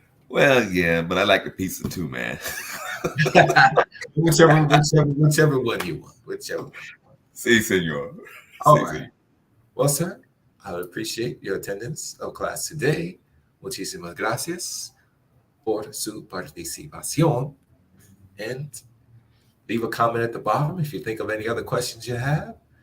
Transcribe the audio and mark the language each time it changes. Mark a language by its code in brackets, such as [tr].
[en] Well, yeah, but I like the pizza too, man. whichever one you want. Whichever one. [es] Sí, señor. [en] All [es] Sí, [en] right. [es] señor. [en] Well, sir, I would appreciate your attendance of class today. [es] Muchísimas gracias por su participación. [en] And leave a comment at the bottom if you think of any other questions you have.